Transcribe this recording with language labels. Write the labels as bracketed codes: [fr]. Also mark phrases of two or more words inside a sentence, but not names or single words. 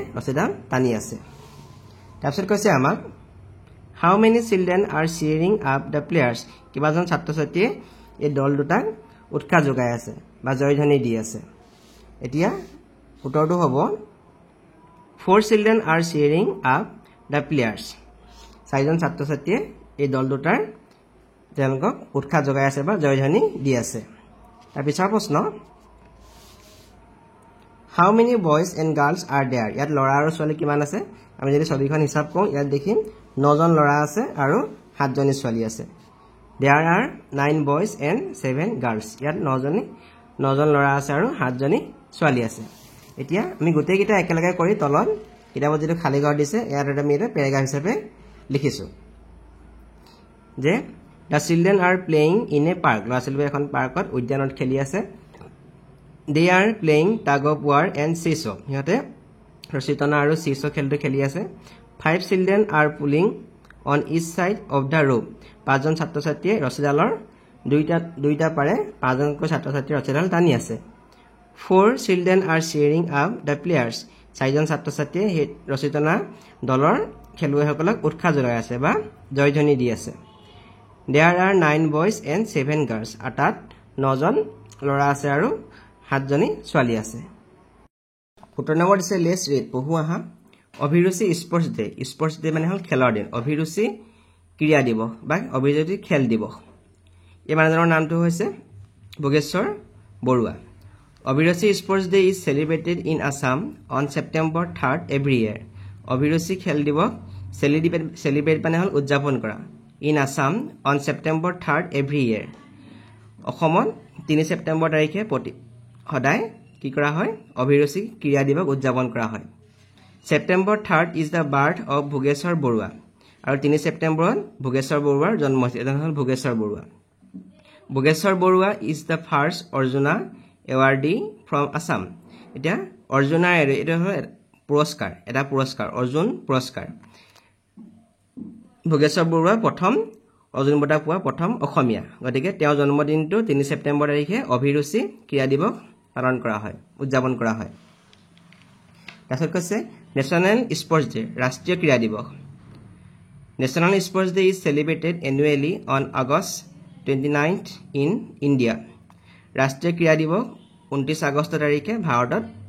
[as] ৰছীডাল টানি আছে তাৰপিছত কৈছে আমাক [en] How many children are cheering up the players [as] কিবাজন ছাত্ৰ ছাত্ৰীয়ে এই দল দুটাক উৎসাহ যোগাই আছে বা জয়ধ্বনি দি আছে এতিয়া উত্তৰটো হ'ব [en] 4 children are cheering up the players [as] চাৰিজন ছাত্ৰ ছাত্ৰীয়ে এই দল দুটাৰ তেওঁলোকক উৎসাহ যোগাই আছে বা জয়ধ্বনি দি আছে তাৰ পিছৰ প্ৰশ্ন [en] How many boys and girls are there [as] ইয়াত ল'ৰা আৰু ছোৱালী কিমান আছে আমি যদি ছবিখন হিচাপ কৰোঁ ইয়াত দেখিম 9 জন ল'ৰা আছে আৰু 7 জনী ছোৱালী আছে [en] There are 9 boys and 7 girls [as] ইয়াত 9 জন ল'ৰা আছে আৰু 7 জনী ছোৱালী আছে এতিয়া আমি গোটেইকেইটা একেলগে কৰি তলত কিতাপত যেটো খালি ঘৰ দিছে ইয়াত আমি এটা পেৰাগ্ৰাফ হিচাপে লিখিছো যে [en] The children are playing in a park [as] ল'ৰা ছোৱালীবোৰে এখন পাৰ্কত উদ্যানত খেলি আছে [en] They are playing tug of war and seesaw [as] সিহঁতে ৰছী টনা আৰু seesaw খেলটো খেলি আছে [en] 5 children are pulling on each side of the rope [as] 5 জন ছাত্ৰ ছাত্ৰীয়ে ৰছীডালৰ দুইটা পাৰে 5 জনকৈ ছাত্ৰ ছাত্ৰী ৰছীডাল টানি আছে [en] 4 children are cheering up the players [as] 4 জন ছাত্ৰ ছাত্ৰীয়ে ৰছী টনা দলৰ খেলুৱৈসকলক উৎসাহ যোগাই আছে বা জয়ধ্বনি দি আছে [en] There are 9 boys and 7 girls [as] অৰ্থাৎ 9 জন ল'ৰা আছে আৰু 7 জনী ছোৱালী আছে উত্তৰ নম্বৰ দিছে [en] let's read [as] পঢ়ো আহা অভিৰুচি [en] sports day [as] মানে হ'ল খেলৰ দিন অভিৰুচি ক্ৰীড়া দিৱস বা অভিৰুচি খেল দিৱস এই মানুহজনৰ নামটো হৈছে ভোগেশ্বৰ বৰুৱা অভিৰুচি [en] sports day is celebrated in Assam on September 3rd every year [as] অভিৰুচি খেল দিৱস সেলিব্ৰেট মানে হ'ল উদযাপন কৰা [en] in Assam on September 3rd every year [as] অসমত 3 সেপ্টেম্বৰ তাৰিখে সদায় কি কৰা হয় অভিৰুচি ক্ৰীড়া দিৱস উদযাপন কৰা হয় [en] September 3rd is the birth of Bhogeshwar Borua [as] আৰু 3 সেপ্টেম্বৰত ভোগেশ্বৰ বৰুৱাৰ জন্ম হৈছিল এজন হ'ল ভোগেশ্বৰ বৰুৱা [en] Bhogeshwar Borua is the first Arjuna awardee from Assam [as] এটা অৰ্জুনা এটা পুৰস্কাৰ অৰ্জুন পুৰস্কাৰ ভোগেশ্বৰ বৰুৱা প্ৰথম অৰ্জুন বঁটা পোৱা প্ৰথম অসমীয়া গতিকে তেওঁৰ জন্মদিনটো 3 সেপ্টেম্বৰ তাৰিখে অভিৰুচি ক্ৰীড়া দিৱস পালন কৰা হয় উদযাপন কৰা হয় তাৰপিছত কৈছে [en] national sports day [as] ৰাষ্ট্ৰীয় ক্ৰীড়া দিৱস [en] national sports day is celebrated annually on August 29th in India [as] ৰাষ্ট্ৰীয় ক্ৰীড়া দিৱস 29 আগষ্ট তাৰিখে ভাৰতত